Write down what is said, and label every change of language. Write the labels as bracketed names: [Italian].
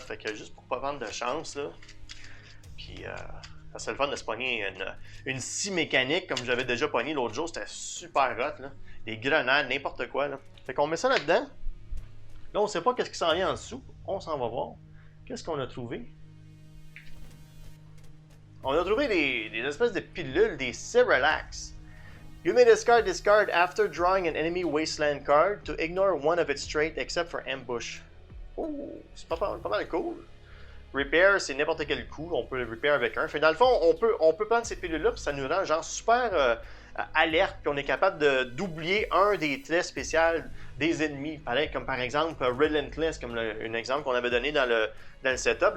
[French] Fait que juste pour pas vendre de chance, là. Puis, ça serait le fun de se pogner une scie mécanique comme j'avais déjà pogné l'autre jour. C'était super hot, là. Des grenades, n'importe quoi, là. Fait qu'on met ça là-dedans. Là, on sait pas qu'est-ce qui s'en vient en dessous. On s'en va voir. Qu'est-ce qu'on a trouvé? On a trouvé des espèces de pilules, des Cerelax. [English] You may discard after drawing an enemy wasteland card to ignore one of its traits except for ambush. [French] Oh, c'est pas mal cool. Repair, c'est n'importe quel coup, on peut le repair avec un. Fait dans le fond, on peut prendre ces pilules-là, puis ça nous rend genre super alerte, puis on est capable d'oublier un des traits spéciaux des ennemis. Pareil, comme par exemple Relentless, comme un exemple qu'on avait donné dans le setup.